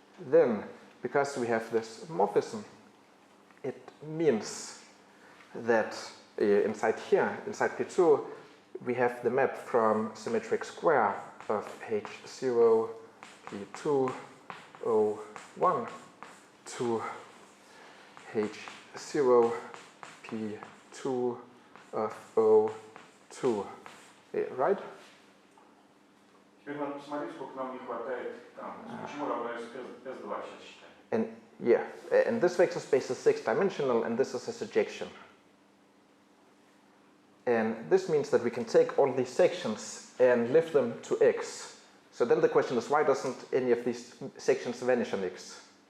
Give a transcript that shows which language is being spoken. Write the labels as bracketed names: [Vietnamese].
[English] Then, because we have this morphism, it means that inside here, inside Pezzo, we have the map from symmetric square of H0, P2, O1 to H0, P2 of O2, right? [Russian] Теперь надо посмотреть, сколько нам не хватает там. Почему равно S2 сейчас считаем? [English] And yeah, and this vector space is 6-dimensional, and this is a surjection. And this means that we can take all these sections and lift them to X. So then the question is, why doesn't any of these sections vanish on X?